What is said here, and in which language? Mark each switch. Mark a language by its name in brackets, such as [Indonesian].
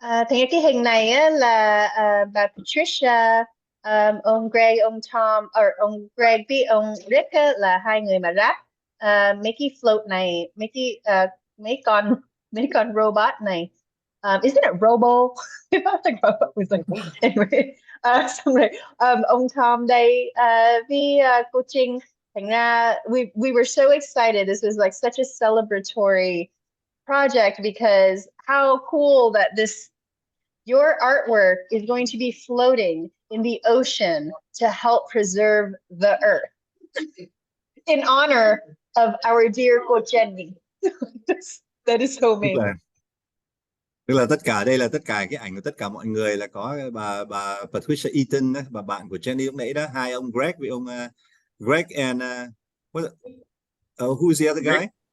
[Vietnamese] Thì cái hình này á, là bà Patricia, ông Greg, ông Tom, ông Greg với ông Rick á, là 2 người mà ráp mấy cái float này, mấy con robot này. [English] Isn't it Robo? I think Robo was like anyway. [Vietnamese] Xong rồi ông Tom đây với cô Trinh, thành ra [English] we were so excited. This was like such a celebratory project, because how cool that your artwork is going to be floating in the ocean to help preserve the earth in honor of our dear cô Jenny. That is so amazing. [Vietnamese] Tức là tất cả đây là tất cả cái ảnh của tất cả mọi người, là có bà Patricia Eaton, bà bạn của Jenny lúc nãy đó, 2 ông Greg với ông Greg [English] and who's the other guy?